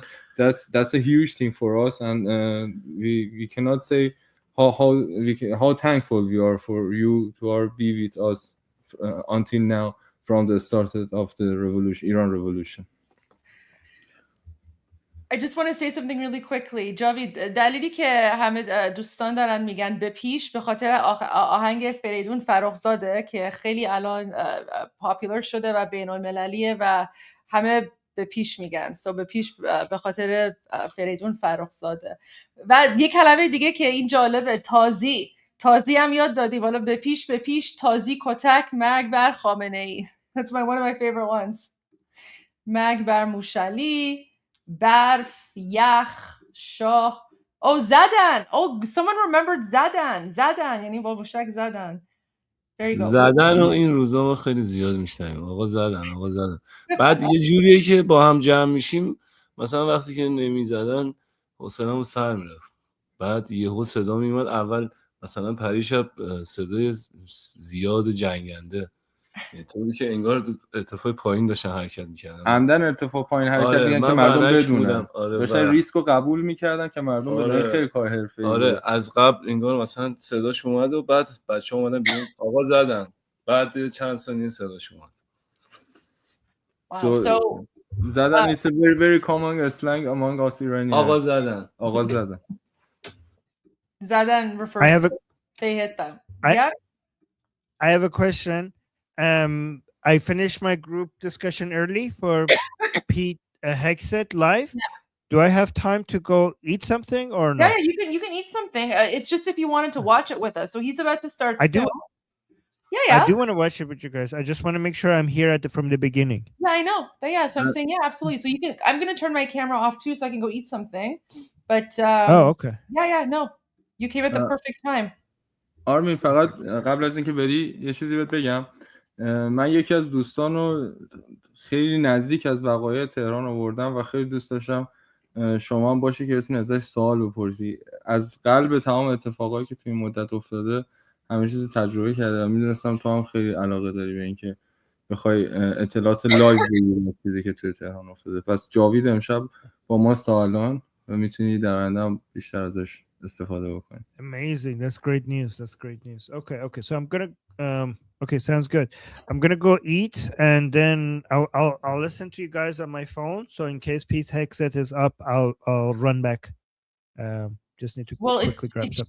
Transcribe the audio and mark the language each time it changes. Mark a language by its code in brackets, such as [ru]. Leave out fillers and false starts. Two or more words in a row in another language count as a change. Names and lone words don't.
[en] That's a huge thing for us, and we cannot say how thankful we are for you to be with us until now, from the start of the revolution, Iran revolution. I just want to say something really quickly. [fa] جاوید، دلیلی که همه دوستان دارن میگن به پیش به خاطر آهنگ فریدون فرخزاده که خیلی الان پاپولار شده و بین المللیه و همه به پیش میگن. به پیش به خاطر فریدون فرخزاده. و یه کلمه دیگه که این جالبه، تازی هم یاد دادیم. حالا به پیش تازی کتک مرگ بر خامنه ای. [en] That's one of my favorite ones. [fa] مرگ بر موشلی، برف، یخ، شاه. زدن. [en] Someone remembered [fa] زدن. یعنی با موشک زدن. [en] There you go. [fa] زدن و این روزا ما خیلی زیاد میشنویم. آقا زدن. بعد یه جوریه که با هم جمع میشیم، مثلا وقتی که نمیزدن حوصله‌مون سر میرفت. بعد یهو صدا میومد، اول مثلا پریشب صدای زیاد جنگنده، طوری که انگار ارتفاع پایین داشتن حرکت میکردن. عمدن ارتفاع پایین حرکت می‌کردن که مردم بدونن. داشتن ریسک رو قبول میکردن که مردم بدونن خیلی کار حرفه‌ای. آره از قبل انگار مثلا صداش اومد و بعد بچه‌ها اومدن بیرون آقا زدن. بعد چند ثانیه صداش اومد. [en] So زدن is a very very common slang among us Iranians. [fa] آقا زدن. [en] زدن refers to they hit them. Yeah. I have a question. I finished my group discussion early for Pete Hegseth live. Yeah. Do I have time to go eat something or no? Yeah, you can eat something. It's just if you wanted to watch it with us. So he's about to start I soon. do. Yeah. I do want to watch it with you guys. I just want to make sure I'm here from the beginning. Yeah, I know. But yeah, so I'm saying yeah, absolutely. So you can. I'm gonna turn my camera off too, so I can go eat something. But Oh, okay. Yeah, no. You came at the perfect time. [fa] آرمین فقط قبل از اینکه بری یه چیزی بهت بگم. من یکی از دوستانو خیلی نزدیک از وقایع تهران آوردم و خیلی دوست داشتم شما هم باشی که بتونی ازش سوال بپرسی. از قلب تمام اتفاقایی که توی این مدت افتاده همه چیز تجربه کرده و میدونستم تو هم خیلی علاقه داری به اینکه بخوای اطلاعات لایو بگیری از چیزی که توی تهران افتاده. پس جاوید امشب با ماست تا الان و میتونی در آینده هم بیشتر ازش استفاده بکنی. [en] Amazing. That's great news. Okay. So I'm gonna okay, sounds good. I'm gonna go eat and then I'll listen to you guys on my phone. So in case Pete Hegseth is up, I'll run back. Just need to quickly grab something.